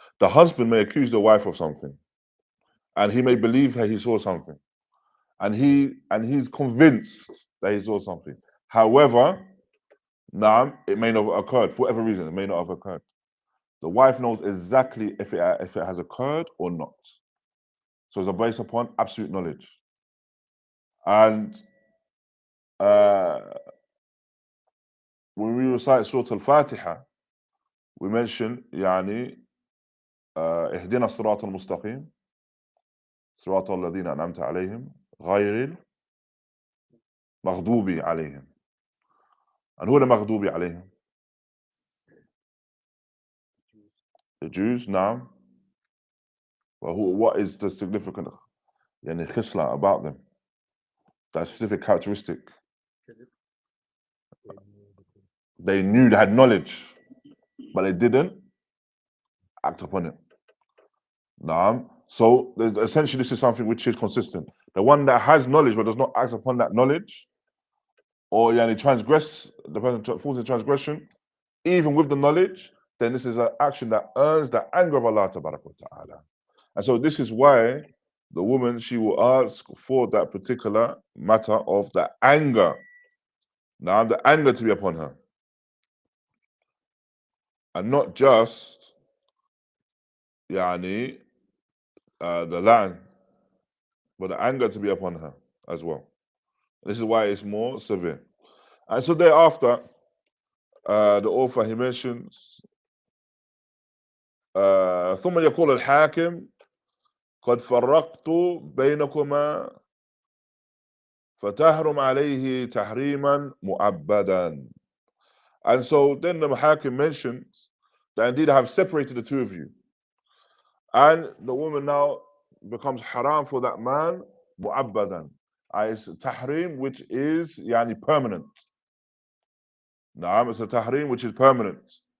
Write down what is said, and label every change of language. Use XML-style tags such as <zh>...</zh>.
<en>The husband may accuse the wife of something, and he may believe that he saw something, and he's convinced that he saw something. However, it may not have occurred for whatever reason. It may not have occurred. The wife knows exactly if it has occurred or not. So it's based upon absolute knowledge. And when we recite Surah Al-Fatiha, we mention</en> <ar>اهدنا الصراط المستقيم صراط الذين أنعمت عليهم غير المغضوب عليهم.</ar> <en>And who are the</en> <ar>مغضوب عليهم?</ar> <en>The Jews. Now, well, what is the significant khisla about them? That specific characteristic. They knew, they had knowledge, but they didn't act upon it. Naam. So essentially, this is something which is consistent. The one that has knowledge but does not act upon that knowledge, or transgress, the person falls into transgression, even with the knowledge, then this is an action that earns the anger of Allah Ta'ala. And so this is why the woman, she will ask for that particular matter of the anger. Now, the anger to be upon her. And not just the laʿn, but the anger to be upon her as well. This is why it's more severe. And so thereafter, the author, he mentions</en> <ar>ثم يقول الحاكم قد فرقت بينكما فتحرم عليه تحريما مؤبدا.</ar> <en>And so then the Hakim mentions that indeed I have separated the two of you. And the woman now becomes haram for that man mu'abbadan. It's tahrim which is permanent. Naam, it's a tahrim which is permanent.</en>